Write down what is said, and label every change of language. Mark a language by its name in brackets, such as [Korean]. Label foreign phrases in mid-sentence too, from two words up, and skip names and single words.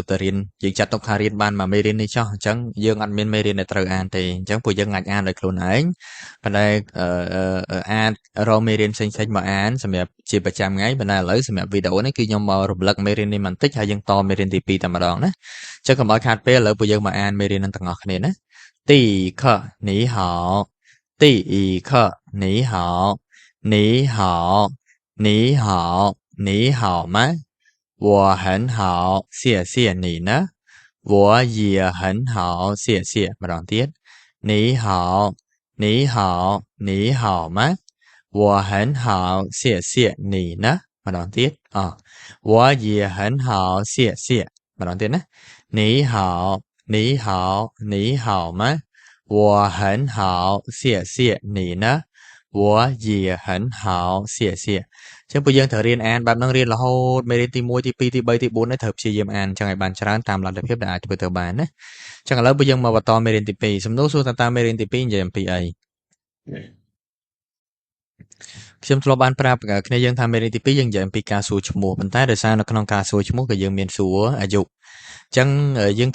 [Khmer] តែរៀនយើងចាត់ទុកថារៀនបានមួយមេរៀននេះចោះអញ្ចឹងយើងអត់មានមេរៀនដែលត្រូវអានទេអញ្ចឹងពួកយើងអាចអានដោយខ្លួនឯងប៉ុន្តែអាចរកមេរៀនផ្សេងៗមកអានសម្រាប់ជាប្រចាំថ្ងៃប៉ុន្តែឥឡូវសម្រាប់វីដេអូនេះគឺខ្ញុំមករំលឹកមេរៀននេះបន្តិចហើយយើងតមេរៀនទី2តែម្ដងណាអញ្ចឹងកុំឲ្យខាតពេលឥឡូវពួកយើងមកអានមេរៀននឹងទាំងអស់គ្នាណាទីខនីហោទីខនីហោនីហោ [Chinese] 你好，你好吗？我很好，谢谢你呢。我也很好，谢谢。马上跌。你好，你好，你好吗？我很好，谢谢你呢。马上跌啊，我也很好，谢谢。马上跌呢。你好，你好，你好吗？我很好，谢谢你呢。我也很好，谢谢。 [Khmer] ចឹងពួកយើងត្រូវរៀនអានបែបហ្នឹងរៀនរហូតមេរៀនទី1ទី2ទី3ទី4នេះត្រូវព្យាយាមអានចឹងឲ្យបានច្រើនតាមលទ្ធភាពដែលអាចធ្វើទៅបានណាចឹងឥឡូវពួកយើងមកបន្តមេរៀនទី2សំណួរសួរតើមេរៀនទី2និយាយអំពីអី ខ្ញុំធ្លាប់បានប្រាប់គ្នាយើងថាមេរៀនទី2យើងនិយាយអំពីការសួរឈ្មោះប៉ុន្តែដោយសារនៅក្នុងការសួរឈ្មោះក៏យើងមានសួរអាយុចឹងយើង